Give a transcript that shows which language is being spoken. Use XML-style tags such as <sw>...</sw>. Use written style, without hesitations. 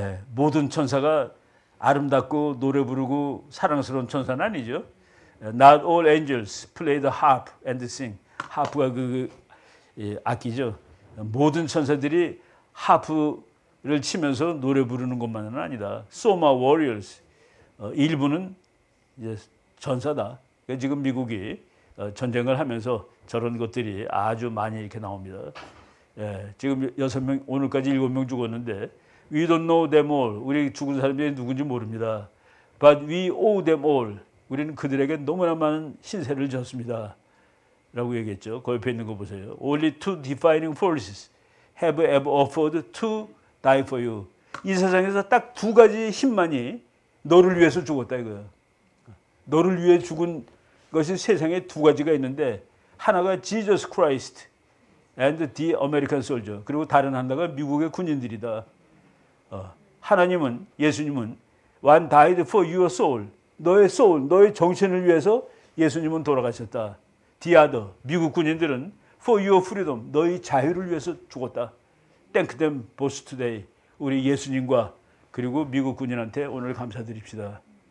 <ko>모든 천사가 아름답고 노래 부르고 사랑스러운 천사는 아니죠.</ko> <en>Not all angels play the harp and sing.</en> <ko>하프가 악기죠. 모든 천사들이 하프를 치면서 노래 부르는 것만은 아니다.</ko> <en>Soma warriors.</en> <ko>일부는 이제 전사다. 그러니까 지금 미국이 전쟁을 하면서 저런 것들이 아주 많이 이렇게 나옵니다. 지금 6명, 오늘까지 7명 죽었는데</ko> <en>We don't know them all.</en> <ko>우리 죽은 사람들이 누군지 모릅니다.</ko> <en>But we owe them all.</en> <ko>우리는 그들에게 너무나 많은 신세를 졌습니다. 라고 얘기했죠. 그 옆에 있는 거 보세요.</ko> <en>Only two defining forces have ever offered to die for you.</en> <ko>이 세상에서 딱 두 가지 힘만이 너를 위해서 죽었다 이거야. 너를 위해 죽은 것이 세상에 두 가지가 있는데 하나가</ko> <en>Jesus Christ and the American soldier.</en> <ko>그리고 다른 하나가 미국의 군인들이다. 하나님은 예수님은</ko> <en>one died for your soul.</en> <ko>너의 soul, 너의 정신을 위해서 예수님은 돌아가셨다.</ko> <en>The other,</en> <ko>미국 군인들은</ko> <en>for your freedom,</en> <ko>너의 자유를 위해서 죽었다.</ko> <en>Thank them both today.</en> <ko>우리 예수님과 그리고 미국 군인한테 오늘 감사드립시다.</ko>